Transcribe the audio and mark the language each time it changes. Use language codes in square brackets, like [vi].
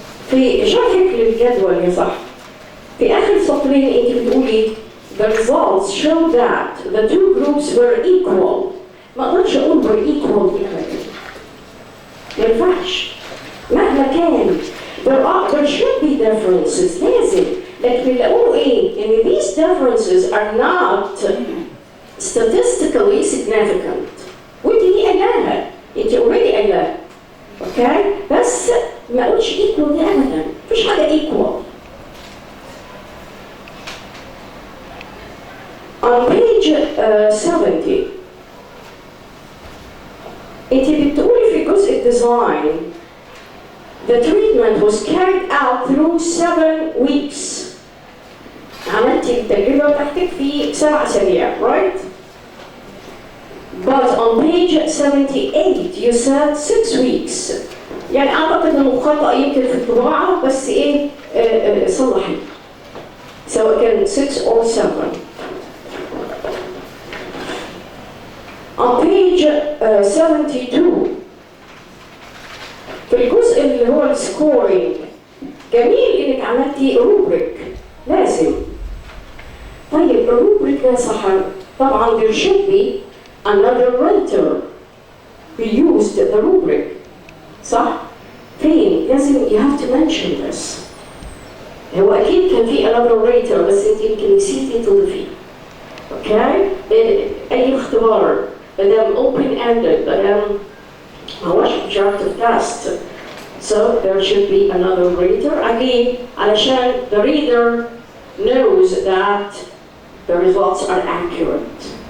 [ar] في شرحك للجدول يا صح في آخر سطرين انت بتقولي [en] the results show that the two groups were equal. [ar] ما اقدرش اقول were equal دي ابدا. ما ينفعش مهما كان [en] there should be differences [ar] لازم. لكن اللي اقوله ايه؟ ان [en] these differences are not statistically significant. [ar] ودي قايلاها، انت already قايلاها. اوكي؟ بس ما اقولش equal دي ابدا، مفيش حاجه equal. [en] On page 70 [ar] انت بتقولي في جزء الديزاين [en] the treatment was carried out through 7 weeks. [ar] عملتي التجربة بتاعتك في 7 أسابيع، right? [en] On page 78 you said 6 weeks. [ar] يعني أعتقد إنه خطأ يمكن في الطباعة بس إيه صلحي سواء كان 6 or 7. [en] On page 72 [ar] في الجزء اللي هو السكورينج جميل إنك عملتي روبريك لازم. طيب الروبريك يا سحر طبعا [en] there should be another writer who used the rubric. [ar] صح؟ فين؟ لازم [en] you have to mention this. [ar] هو أكيد كان في [en] another writer [ar] بس أنت يمكن نسيتي تضيفيه. أوكي؟ أي اختبار مادام open ended مادام ما هوش objective test. [en] So there should be another writer again [ar] علشان [en] the reader knows that the results are accurate.